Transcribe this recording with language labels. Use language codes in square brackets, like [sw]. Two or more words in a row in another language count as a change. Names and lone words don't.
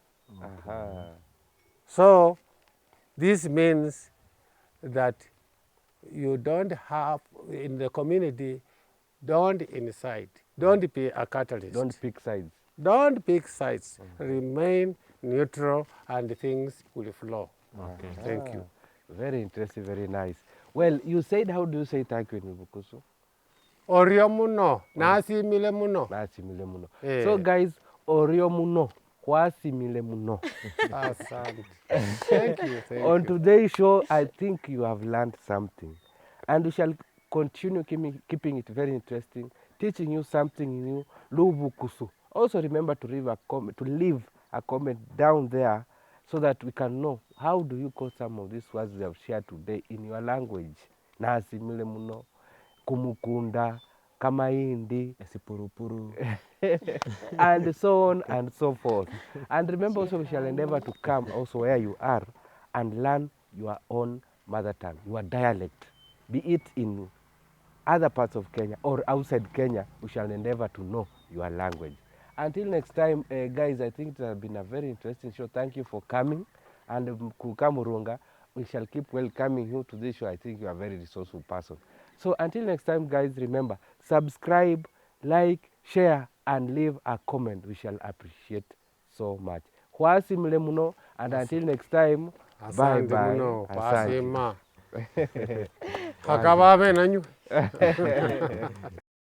[en] So this means that you don't have, in the community, don't incite, don't be a catalyst. Don't pick sides. Don't pick sides. Remain neutral and things will flow. Okay. Thank you. Very interesting, very nice. Well, you said, how do you say thank you in Bukusu? [luy] Orio muno, nasi mile muno. Nasi mile muno. [en] So guys, [luy] orio muno, kwasi mile muno. [en] Thank you. On today's show, I think you have learned something. And we shall continue keeping it very interesting, teaching you something new, Lubukusu. Also remember to leave a comment down there so that we can know how do you call some of these words we have shared today in your language. [luy] Nasimile muno, kumukunda, kamaindi, Esipurupuru. [en] and so on and so forth. And remember also we shall endeavor to come also where you are and learn your own mother tongue, your dialect, be it in other parts of Kenya or outside Kenya. We shall endeavor to know your language. Until next time, guys, I think it has been a very interesting show. Thank you for coming. And Kukamurunga, we shall keep welcoming you to this show. I think you are a very resourceful person. So until next time, guys, remember, subscribe, like, share, and leave a comment. We shall appreciate so much. [luy] Hwasi mle muno, [en] and until next time, Asante bye-bye. muno, Asante. [luy] pasima. Hakababe nanyu.